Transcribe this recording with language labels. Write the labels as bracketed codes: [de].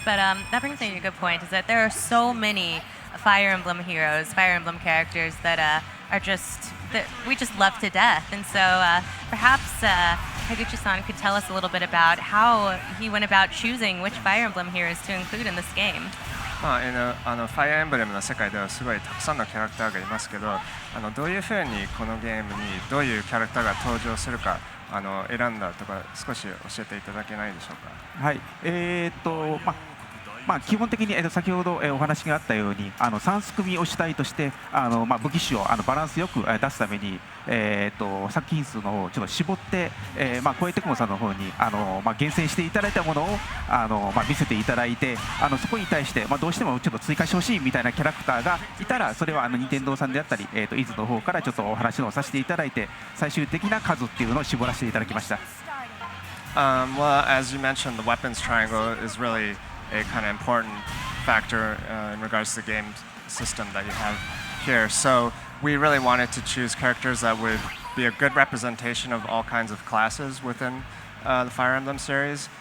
[en] But that brings me to a good point, is that there are so many Fire Emblem heroes, Fire Emblem characters that are just, that we just love to death. And so perhaps Higuchi-san could tell us a little bit about how he went about choosing which Fire Emblem heroes to include in this game. [ja] ファイアーエンブレムの世界ではすごいたくさんのキャラクターがいますけど、どういうふうにこのゲームにどういうキャラクターが登場するか選んだとか少し教えていただけないでしょうか。はい、基本的に、先ほど、お話があったように3すくみを主体として武器種をバランスよく出すために、作品数の方をちょっと絞って、小江テクモさんの方に厳選していただいたものを見せていただいて、そこに対して、どうしてもちょっと追加してほしいみたいなキャラクターがいたら、それは任天堂さんであったり、伊豆の方からちょっとお話をさせていただいて、最終的な数っていうのを絞らせていただきました。 [en] Well, as you mentioned, the weapons triangle is really a kind of important factor in regards to the game system that you have here. So we really wanted to choose characters that would be a good representation of all kinds of classes within the Fire Emblem series.